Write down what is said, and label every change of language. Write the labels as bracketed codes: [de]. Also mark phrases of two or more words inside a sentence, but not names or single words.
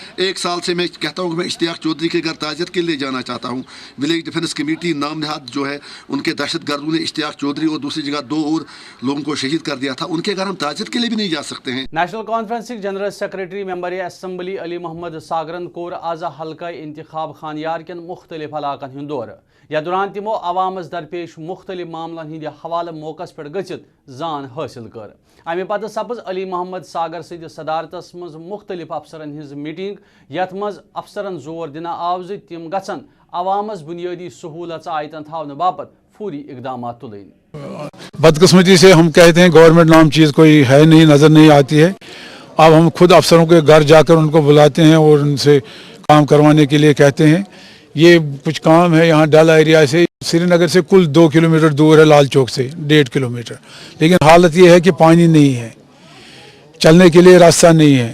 [hi] 1 साल से मैं कहता हूँ कि मैं इश्तियाक चौधरी के घर ताजियत के लिए जाना चाहता हूँ। विलेज डिफेंस कमेटी नाम नहाद जो है, उनके दहशत गर्दों ने इश्तियाक चौधरी और दूसरी जगह 2 और लोगों को शहीद कर दिया था, उनके घर हम ताजियत के लिए भी नहीं जा सकते हैं। [ks] नेशनल कॉन्फ्रेंस [en] General Secretary Member Assembly [ks] अली मोहम्मद सागरन कोर आज हल्का इंतखाब खानियार कन मुख्तलिफ इलाकन हंद दौर। या दौरान तिमो अवामस दरपेश मुख्तलिफ मामलन हंद हवाले मौकस पे गचित जान हासिल कर। अमे पत सपज अली मोहम्मद सागर सद सदारतस मज मुख्तलिफ अफसरन हिंज मीटिंग, यथ मज अफसरन जोर दिन आव ज तिम गछन अवामस बुनियादी सहूलत आयतन थावन बापत फौरी इकदाम तुलन। [hi] बदकिस्मती से हम कहते हैं गवर्नमेंट नाम चीज़ कोई है नहीं, नज़र नहीं आती है। अब हम खुद अफसरों के घर जाकर उनको बुलाते हैं और उनसे काम करवाने के लिए कहते हैं। ये कुछ काम है यहाँ डल एरिया से श्रीनगर से कुल 2 किलोमीटर दूर है, लाल चौक से 1.5 किलोमीटर, लेकिन हालत ये है कि पानी नहीं है, चलने के लिए रास्ता नहीं है।